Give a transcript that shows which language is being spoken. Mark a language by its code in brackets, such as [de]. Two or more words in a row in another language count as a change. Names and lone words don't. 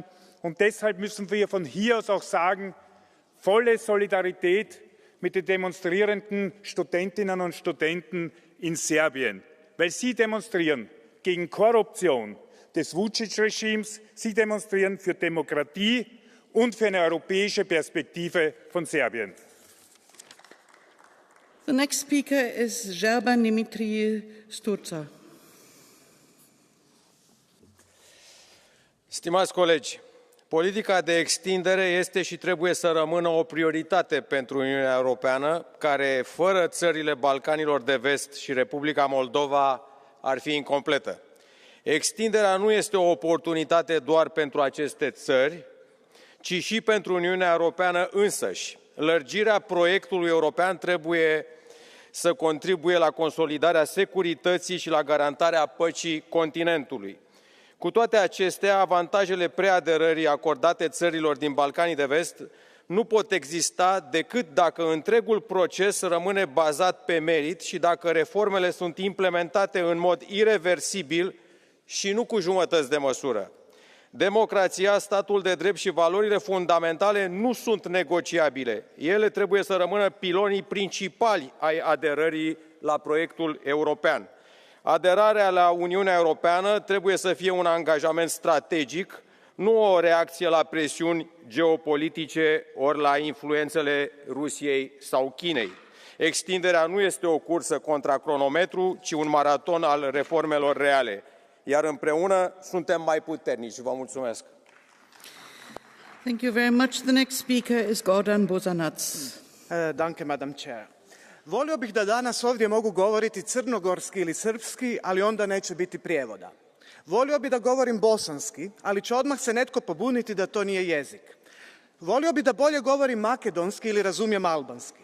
[de] Und deshalb müssen wir von hier aus auch sagen, volle Solidarität mit den demonstrierenden Studentinnen und Studenten in Serbien, weil sie demonstrieren gegen Korruption des Vučić-Regimes, sie demonstrieren für Demokratie und für eine europäische Perspektive von Serbien. [en] The next speaker is Zerban Dimitri Sturza. [ro] Stimați colegi, politica de extindere este și trebuie să rămână o prioritate pentru Uniunea Europeană, care, fără țările Balcanilor de Vest și Republica Moldova, ar fi incompletă. Extinderea nu este o oportunitate doar pentru aceste țări, ci și pentru Uniunea Europeană însăși. Lărgirea proiectului european trebuie să contribuie la consolidarea securității și la garantarea păcii continentului. Cu toate acestea, avantajele preaderării acordate țărilor din Balcanii de Vest nu pot exista decât dacă întregul proces rămâne bazat pe merit și dacă reformele sunt implementate în mod ireversibil și nu cu jumătăți de măsură. Democrația, statul de drept și valorile fundamentale nu sunt negociabile. Ele trebuie să rămână pilonii principali ai aderării la proiectul european. Aderarea la Uniunea Europeană trebuie să fie un angajament strategic, nu o reacție la presiuni geopolitice ori la influențele Rusiei sau Chinei. Extinderea nu este o cursă contra cronometru, ci un maraton al reformelor reale. Iar împreună suntem mai puternici. Vă mulțumesc. [en] Thank you very much. The next speaker is Gordan Bosanac. [de] Danke, [en] Madam Chair. [hr] Volio bih da danas ovdje mogu govoriti crnogorski ili srpski, ali onda neće biti prijevoda. Volio bih da govorim bosanski, ali će odmah se netko pobuniti da to nije jezik. Volio bih da bolje govorim makedonski ili razumijem albanski.